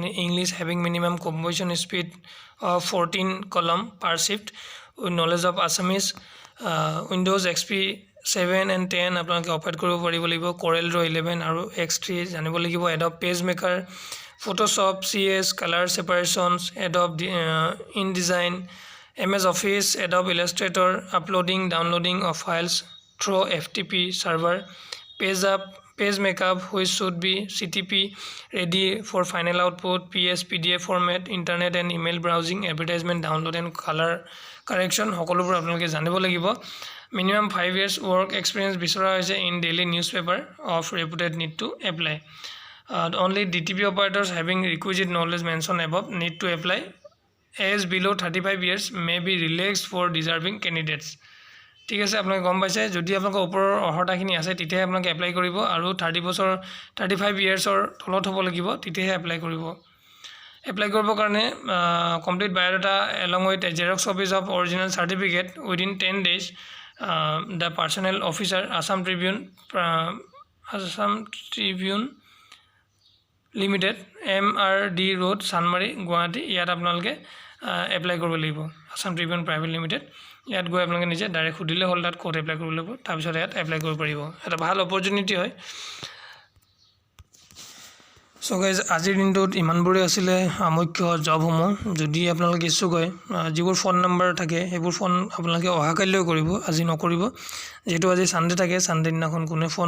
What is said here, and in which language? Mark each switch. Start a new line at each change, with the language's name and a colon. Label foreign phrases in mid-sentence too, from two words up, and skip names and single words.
English: English having minimum composition speed of 14 column per shift with knowledge of Assamese Windows XP 7 and 10
Assamese: আপোনালোকে অপাৰেট কৰিব পাৰিব লাগিব কোৰেল ৰ 11 আৰু X3 জানিব লাগিব
English: Adobe Page Maker Photoshop CS colour separations Adobe ইন ডিজাইন MS Office Adobe Illustrator uploading downloading of files through FTP server page makeup which should be CTP ready for final output PS PDF format internet and email browsing advertisement download and color correction
Assamese: সকলোবোৰ আপোনালোকে জানিব লাগিব
English: minimum 5 years work experience
Assamese: বিচৰা হৈছে
English: in daily newspaper of reputed need to apply only DTP operators having requisite knowledge mentioned above need to apply age below 35 years may be relaxed for deserving candidates
Assamese: ঠিক আছে আপোনালোকে গম পাইছে যদি আপোনালোকৰ ওপৰৰ অৰ্হতাখিনি আছে তেতিয়াহে আপোনালোকে এপ্লাই কৰিব আৰু 30 বছৰ 35 ইয়াৰ্ছৰ তলত হ'ব লাগিব তেতিয়াহে এপ্লাই কৰিব এপ্লাই কৰিবৰ কাৰণে
English: complete biodata along with a xerox copies of original certificate within 10 days the personnel officer Assam
Assamese: Tribune Limited MRD Road Sanmari Guwahati ইয়াত আপোনালোকে এপ্লাই কৰিব লাগিব Assam Tribune Private Limited ইয়াত গৈ আপোনালোকে নিজে ডাইৰেক্ট খুদিলে হল তাত কোড এপ্লাই কৰিব লাগিব তাৰ পিছত ইয়াত এপ্লাই কৰিব পাৰিব এটা ভাল অপৰচুনিটি হয়
English: so guys
Assamese: আজিৰ দিনটোত ইমানবোৰে আছিলে মুখ্য জবসমূহ যদি আপোনালোকে ইচ্ছুক হয় যিবোৰ ফোন নম্বৰ থাকে সেইবোৰ ফোন আপোনালোকে অহাকালিলৈ কৰিব আজি নকৰিব যেহেতু আজি সানডে থাকে সানডে দিনাখন কোনো ফোন